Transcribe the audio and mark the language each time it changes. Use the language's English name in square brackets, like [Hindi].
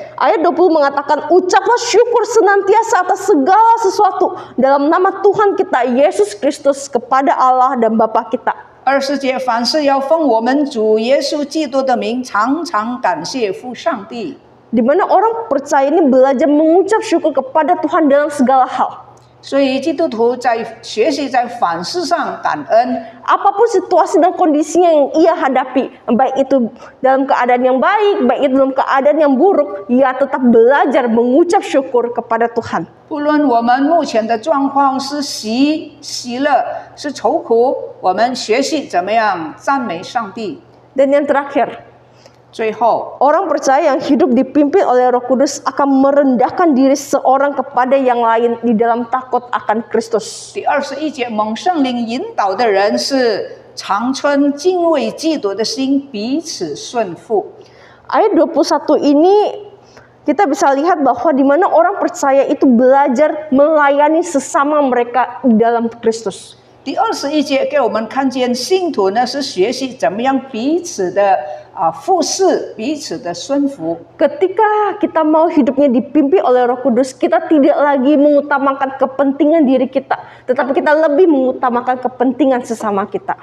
[Indonesian] Ayat 20 mengatakan, ucaplah syukur senantiasa atas segala sesuatu dalam nama Tuhan kita Yesus Kristus kepada Allah dan Bapa kita. [Chinese] 20节，凡事要奉我们主耶稣基督的名，常常感谢父上帝。 [Indonesian] Di mana orang percaya ini belajar mengucap syukur kepada Tuhan dalam segala hal. [Chinese] 所以，基督徒在学习在凡事上感恩。 [Indonesian] Apapun situasi dan kondisinya yang ia hadapi, baik itu dalam keadaan yang baik, baik itu dalam keadaan yang buruk, ia tetap belajar mengucap syukur kepada Tuhan. [Chinese] 不论我们目前的状况是喜乐，是愁苦，我们学习怎么样赞美上帝。 [Indonesian] Dan yang terakhir, [Chinese] 最后， [Indonesian] orang percaya yang hidup dipimpin oleh Roh Kudus akan merendahkan diri seorang kepada yang lain di dalam takut akan Kristus. [Chinese] 第21节，蒙圣灵引导的人是常存敬畏基督的心，彼此顺服。 [Indonesian] Ayat 21 ini kita bisa lihat bahwa di mana orang percaya itu belajar melayani sesama mereka di dalam Kristus. [Chinese] 第21节给我们看见信徒呢是学习怎么样彼此的服侍，彼此的顺服。 [Indonesian] Ketika kita mau hidupnya dipimpin oleh Roh Kudus, kita tidak lagi mengutamakan kepentingan diri kita, tetapi kita lebih mengutamakan kepentingan sesama kita.